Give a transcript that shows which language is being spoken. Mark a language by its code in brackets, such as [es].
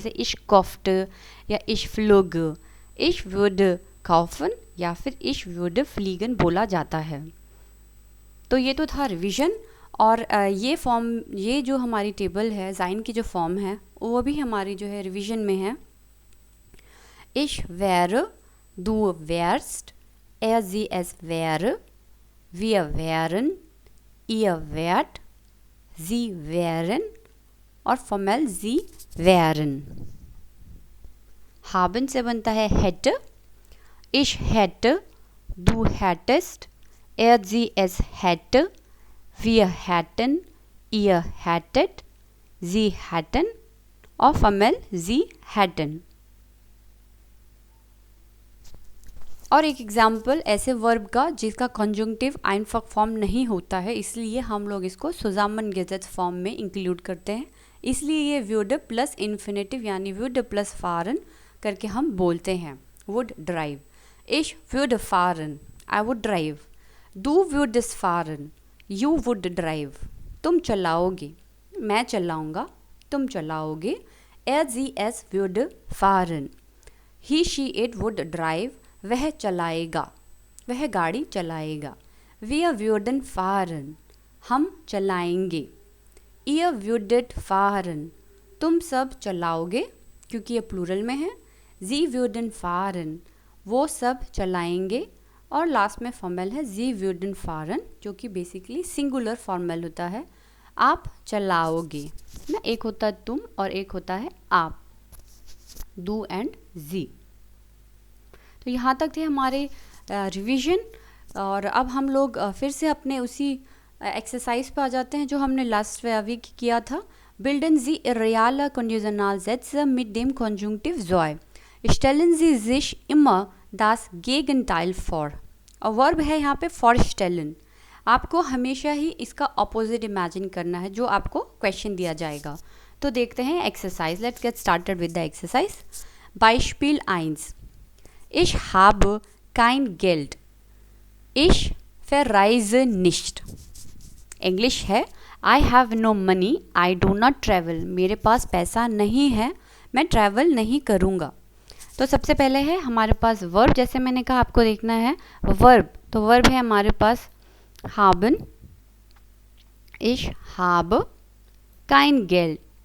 [hi] जैसे इश कॉफ्ट या इश फ्लोग, इश वुड काउफन या फिर इश वुड फ्लीगन बोला जाता है। तो ये तो था रिवीजन। और ये जो हमारी टेबल है जाइन की जो फॉर्म है वो भी हमारी जो है रिवीजन में है। [de] Ich wäre, du wärst, sie es wäre, wir wären, ihr wärt, sie wären [hi] और फॉर्मल [de] sie wären। haben [hi] से बनता है [de] hätte, ich hätte, du hättest, sie es hätte, wir hätten, ihr hättet, sie hätten [hi] और formal [de] sie hätten। [hi] और एक example ऐसे verb का जिसका कंजंक्टिव आइनफॉक फॉर्म नहीं होता है, इसलिए हम लोग इसको zusammengesetzt फॉर्म में इंक्लूड करते हैं। इसलिए ये वुड प्लस इन्फिनेटिव यानी वुड प्लस फारन करके हम बोलते हैं। [de] वुड ड्राइव, ich würde fahren, [en] I would drive, [de] du würdest fahren, [en] you would drive, [hi] तुम चलाओगे, मैं चलाऊंगा, तुम चलाओगे। [de] sie es würde fahren, [en] he she it would drive, [hi] वह चलाएगा, वह गाड़ी चलाएगा। [de] wir würden fahren, [hi] हम चलाएंगे। [de] ihr würdet fahren, [hi] तुम सब चलाओगे क्योंकि ये प्लूरल में है। [de] sie würden fahren, [hi] वो सब चलाएंगे। और लास्ट में फॉर्मल है [de] sie würden fahren [hi] जो कि बेसिकली सिंगुलर फॉर्मल होता है, आप चलाओगे ना। एक होता है तुम और एक होता है आप, do एंड sie। तो यहाँ तक थे हमारे रिवीजन। और अब हम लोग फिर से अपने उसी एक्सरसाइज पे आ जाते हैं जो हमने लास्ट वीक किया था। [de] bilden Sie reale Konditionalsätze mit dem Konjunktiv ज़ॉय, stellen Sie sich immer das Gegenteil vor। [hi] और वर्ब है यहाँ पे vorstellen, आपको हमेशा ही इसका ऑपोजिट इमेजिन करना है जो आपको क्वेश्चन दिया जाएगा। तो देखते हैं exercise. [en] Let's get started with the exercise. [de] Beispiel 1, Ich habe kein Geld, ich verreise nicht। [hi] English है [en] I have no money, I do not travel, [hi] मेरे पास पैसा नहीं है, मैं ट्रैवल नहीं करूँगा। तो सबसे पहले है हमारे पास वर्ब, जैसे मैंने कहा आपको देखना है वर्ब। तो वर्ब है हमारे पास [de] haben, ich habe kein Geld।